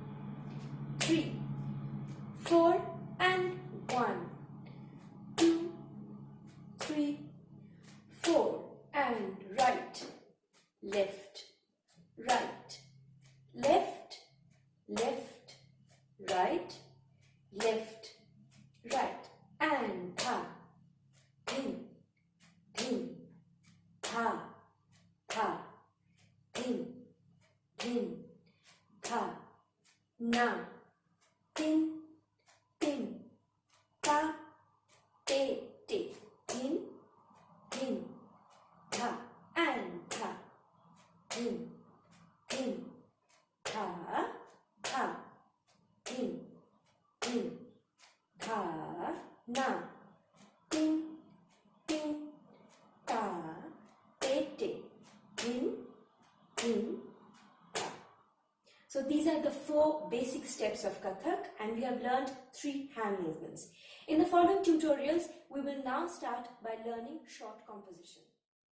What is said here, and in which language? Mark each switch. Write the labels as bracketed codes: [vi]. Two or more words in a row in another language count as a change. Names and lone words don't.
[en] 3, 4 and 1, 2, 3, 4 and right, left, right, left, left, right, left, right, and tha, thin, thin, tha, tha, thin, thin, tha, na, tin, tin, ta, te, te, thin, thin, tha, and tha, thin, thin, tha, tha, thin, thin, tha, na, tin, tin, ta, te, te, thin, thin, ta. So these are the 4 basic steps of Kathak, and we have learned 3 hand movements. In the following tutorials, we will now start by learning short composition.